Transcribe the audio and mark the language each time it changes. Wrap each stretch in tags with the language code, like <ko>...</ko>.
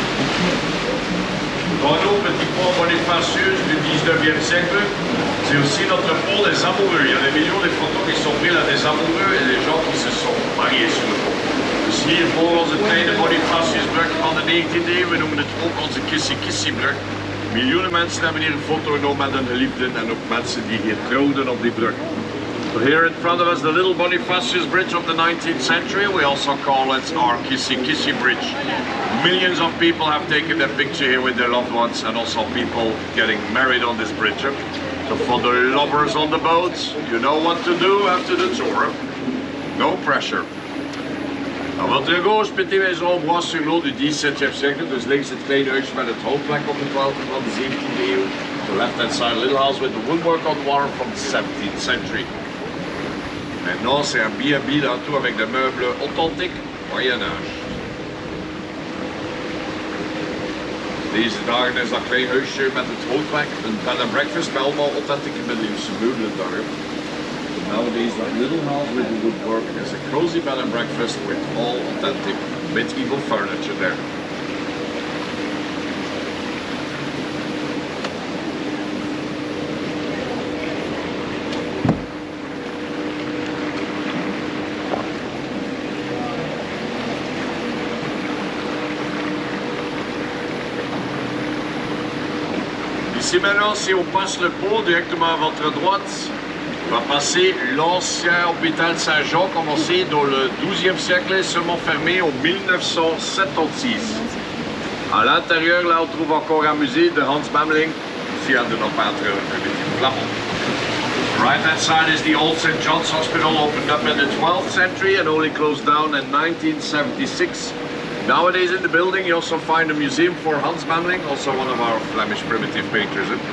<fr>Renaud, petit pont Bonifacius du 19e siècle, c'est aussi notre pont des amoureux. Il y a des millions de photos qui sont prises là des amoureux et des gens qui se sont mariés sur le pont.</fr> <nl>Dus hier voor onze kleine Bonifaciusbrug van de 19e eeuw, we noemen het ook onze Kissie-Kissie-brug. Miljoenen mensen hebben hier een foto genomen met hun geliefden en ook mensen die hier trouwden op die brug.</nl> <en>So here in front of us, the little Bonifacius Bridge of the 19th century, we also call it our Kissie-Kissie Bridge. Millions of people have taken their picture here with their loved ones and also people getting married on this bridge. So for the lovers on the boats, you know what to do after the tour. No pressure.</en> <fr>À votre gauche, petit maison bois sur l'eau du 17e siècle,</fr> <nl>dus links het kleine huisje met het houtplek op de 12e van de 17e eeuw.</nl> <en>The left hand side, a little house with the woodwork on water from the 17th century.</en> <fr>Maintenant, c'est un B&B dans tout avec des meubles authentiques Moyen-Âge.</fr> <nl>Deze dagen is dat klein huisje met het houtwerk, een bed and breakfast met allemaal authentieke middeleeuwse meubelen daarin.</nl> <en>Nowadays, that little house with the woodwork is a cozy bed and breakfast with all authentic medieval furniture there.</en> <fr>Ici maintenant, si on passe le pont directement à votre droite, on va passer l'ancien hôpital Saint-Jean, commencé dans le XIIe siècle et seulement fermé en 1976. À l'intérieur, là, on trouve encore un musée de Hans Memling, ici à de nos peintres primitives flamands.</fr> <en>Right hand side is the old St. John's Hospital, opened up in the 12th century and only closed down in 1976. Nowadays in the building you also find a museum for Hans Memling, also one of our Flemish primitive painters.</en>